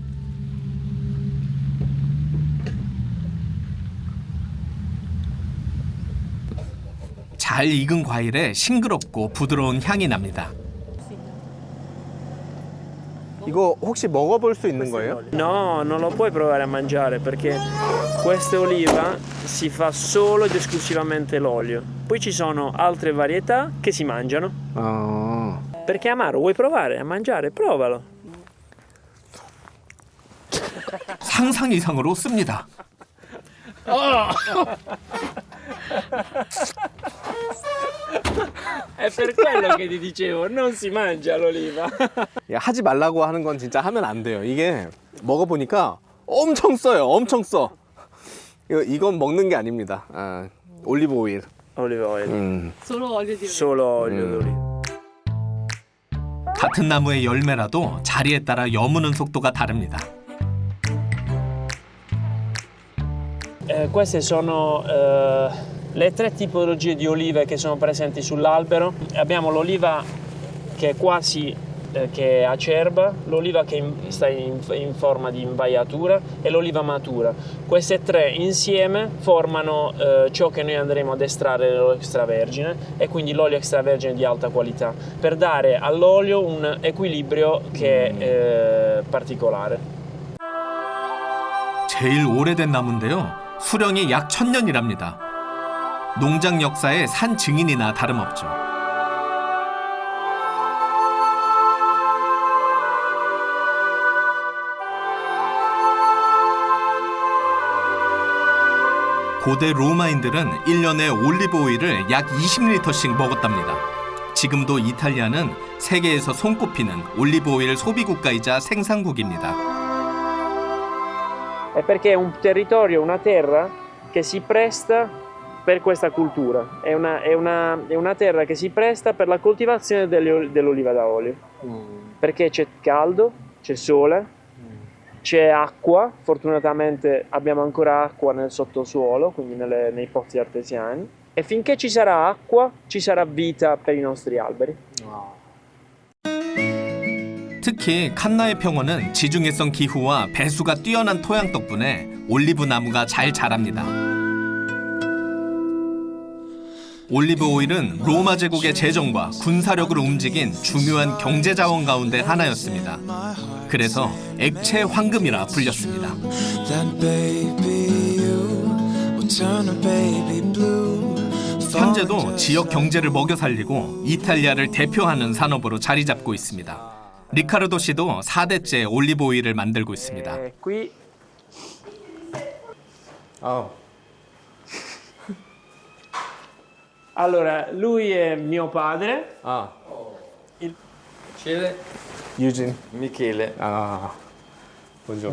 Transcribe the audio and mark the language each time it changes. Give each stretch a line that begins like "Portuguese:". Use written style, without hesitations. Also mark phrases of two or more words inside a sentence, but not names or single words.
Korean: 잘 익은 과일에 싱그럽고 부드러운 향이 납니다. 이거 혹시 먹어볼 수 있는 거예요?
Italian: No, non lo puoi provare a mangiare perché questa oliva si fa solo ed esclusivamente l'olio. Poi ci sono altre varietà che si mangiano. Perché è amaro, vuoi provare a mangiare? Provalo.
Korean: 상상 이상으로 씁니다.
Italian: È per quello che ti dicevo, non si mangia l'oliva.
Korean: 하지 말라고 하는 건 진짜 하면 안 돼요. 이게 먹어보니까 엄청 써요. 엄청 써. 이건 먹는 게 아닙니다. 올리브 오일.
English: Olive oil.
Italian: Solo olio di Solo olio d'oliva.
Korean: 같은 나무의 열매라도 자리에 따라 여무는 속도가 다릅니다.
Italian: Queste sono le tre tipologie di olive che sono presenti sull'albero. Abbiamo l'oliva che è quasi che è acerba, l'oliva che sta in forma di invaiatura e l'oliva matura. Queste tre insieme formano ciò che noi andremo ad estrarre l'olio extravergine e quindi l'olio extravergine di alta qualità per dare all'olio un equilibrio che è particolare.
Korean: 제일 오래된 나무인데요. 수령이 약 1000년이랍니다. 농장 역사의 산 증인이나 다름없죠. 고대 로마인들은 1년에 올리브 오일을 약 20리터씩 먹었답니다. 지금도 이탈리아는 세계에서 손꼽히는 올리브 오일 소비 국가이자 생산국입니다.
Italian: È perché è un territorio, una terra che si presta per questa cultura. È una terra che si presta per la coltivazione dell'oliva da olio. Perché c'è caldo, c'è sole, c'è acqua, fortunatamente abbiamo ancora acqua nel sottosuolo, quindi nei pozzi artesiani, e finché ci sarà acqua ci sarà vita per i nostri alberi.
Korean: 특히 칸나의 평원은 지중해성 기후와 배수가 뛰어난 토양 덕분에 올리브 나무가 잘 자랍니다. 올리브 오일은 로마 제국의 재정과 군사력을 움직인 중요한 경제 자원 가운데 하나였습니다. 그래서 액체 황금이라 불렸습니다. 현재도 지역 경제를 먹여 살리고 이탈리아를 대표하는 산업으로 자리 잡고 있습니다. 리카르도 씨도 4대째 올리브 오일을 만들고 있습니다.
Italian: Qui allora, lui è mio padre. 유진. Michele. Buongiorno.